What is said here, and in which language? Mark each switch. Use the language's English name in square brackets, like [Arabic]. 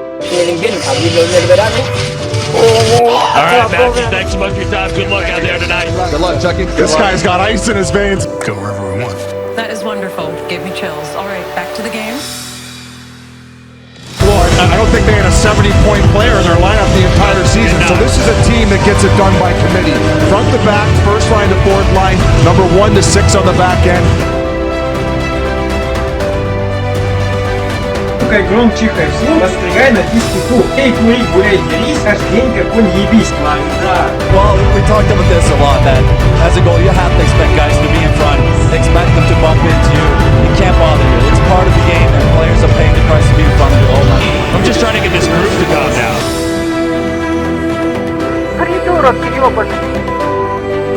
[Spanish] El invierno, abrirlo en el verano. [English] Alright, Matthew, thanks so much for your time. Good luck out there tonight. Good luck, Chucky. This guy's got ice in his veins. Go wherever we want. That is wonderful. Gave me chills. All right, back to the game. I don't think they had a 70-point player in their lineup the entire season. So this is a team that gets it done by committee. Front to back, first line to fourth line, number 1 to 6 on the back end. [Russian] Чухай, гром, чихай, всем распрягай на дискоту. Эй, кури, гуляй, дерись, каждый день как конь ебись. [English] Well, we talked about this a lot, that as a goal, you have to expect guys to be in front, expect them to bump into you. You can't bother you. It's part of the game, and players are paying the price to be in front of you all night. I'm just trying to get this group to calm down. [Russian] Придурок, ёбаный.